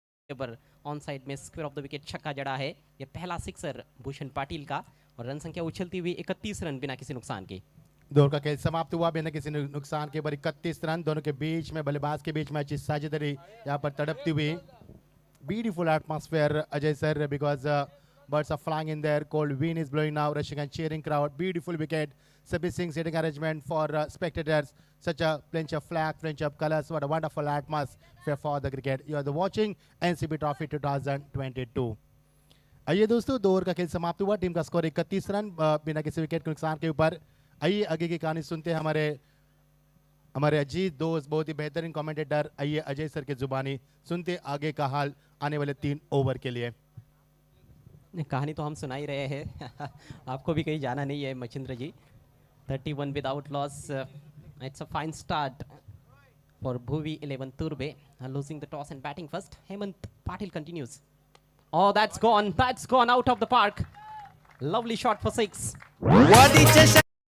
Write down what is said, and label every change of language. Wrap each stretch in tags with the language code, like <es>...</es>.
<hi>पर on side में square of the wicket छक्का जड़ा है, ये पहला सिक्सर भूषण पाटिल का। और रन संख्या उछलती हुई 31 रन बिना किसी नुकसान के। दौर का खेल समाप्त हुआ बिना किसी नुकसान के, पर 31 रन दोनों के बीच में, बल्लेबाज के बीच में अच्छी साझेदारी यहाँ पर तड़पती हुई।</hi> <en>Beautiful atmosphere Ajay sir, because birds are flying in there, cold wind is blowing now, rushing and cheering crowd, beautiful wicket, sitting seating arrangement for spectators, such a plenty of flag, plenty of colors, what a wonderful atmosphere for the cricket. You are the watching NCB Trophy 2022.</en> <hi>आइए दोस्तों, 2 over का खेल समाप्त हुआ, team का score 31 run बिना किसी wicket के नुकसान के ऊपर। आइए आगे की कहानी सुनते हैं हमारे अजीत दोस्त, बहुत ही बेहतरीन कमेंटेटर। आइए अजय सर की जुबानी सुनते आगे का हाल आने वाले 3 ओवर के लिए। कहानी तो हम सुना ही रहे हैं आपको भी कहीं जाना नहीं है मचिंद्र जी।</hi> <en>31 without loss, it's a fine start for Bhuvi 11 तुर्बे, losing the toss and batting first. Hemant Patil continues. Oh, that's gone out of the park. Lovely shot for 6.</en> <mr>वादीच्या शा-</mr>